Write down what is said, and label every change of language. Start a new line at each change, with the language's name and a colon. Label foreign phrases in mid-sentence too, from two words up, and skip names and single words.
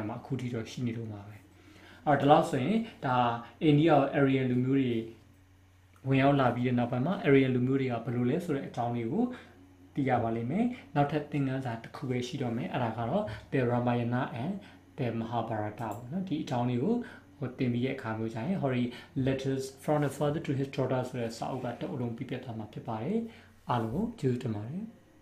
Burmese: မှာအခုထိတော့ရှိနေတော့မှာပဲအဲ့တော့ဒီလောက်ဆိုရင်ဒါအိန္ဒိယ Aryan လူမျိုးတွေဝင်ရောက်လာပြီးတဲ့နောက်ပိုင်းမှာ Aryan လူမျိုးတွေကဘယ်လိုလဲဆိုတဲ့အကြောင်းလေးကိုသိရပါလိမ့်မယ်နောက်ထပ်သင်ခန်းစာတစ်ခုပဲရှိတော့မယ်အဲ့ဒါကတော့ The Ramayana and the Mahabharata ပေါ့နော်ဒီအကြောင်းလေးကိုဟိုတင်ပြီးရဲ့အခါမျိုးကြရင် Hori letters from the father to his daughter ဆိုတဲ့စာအုပ်ကတအုပ်လုံးပြပြထားမှာဖြစ်ပါတယ်အားလုံးကိုကျေးဇူးတင်ပါတယ်